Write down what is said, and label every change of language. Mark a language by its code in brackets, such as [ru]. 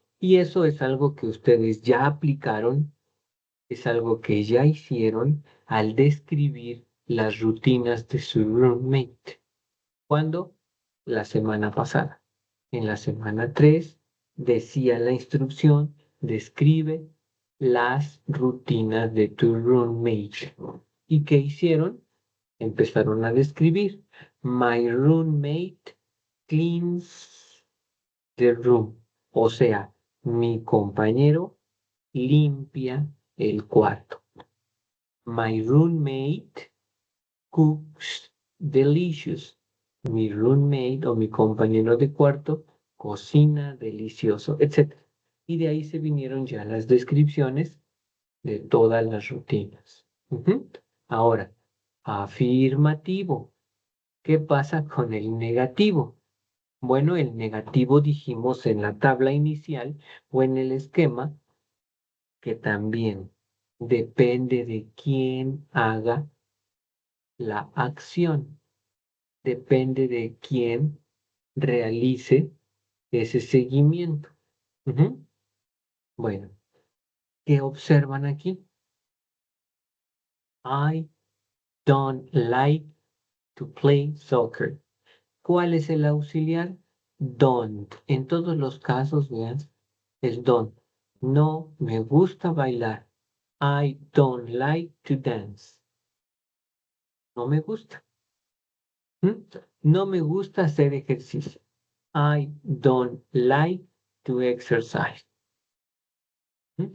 [es] Y eso es algo que ustedes ya aplicaron, es algo que ya hicieron al describir las rutinas de su roommate. ¿Cuándo? La semana pasada. En la semana 3 decía la instrucción, describe las rutinas de tu roommate. ¿Y qué hicieron? Empezaron a describir. [en] My roommate cleans the room. [es] O sea, mi compañero limpia el cuarto. [en] My roommate cooks delicious. [es] Mi roommate o mi compañero de cuarto cocina delicioso, etc. Y de ahí se vinieron ya las descripciones de todas las rutinas. Ujú. Ahora, afirmativo. ¿Qué pasa con el negativo? Bueno, el negativo dijimos en la tabla inicial o en el esquema que también depende de quién haga la acción, depende de quién realice ese seguimiento. Ujú. Bueno, ¿qué observan aquí? [en] I don't like to play soccer. [es] ¿Cuál es el auxiliar? Don't. En todos los casos, vean, es don't. No me gusta bailar. [en] I don't like to dance. [es] No me gusta. ¿Mm? No me gusta hacer ejercicio. [en] I don't like to exercise. [es] ¿Mm?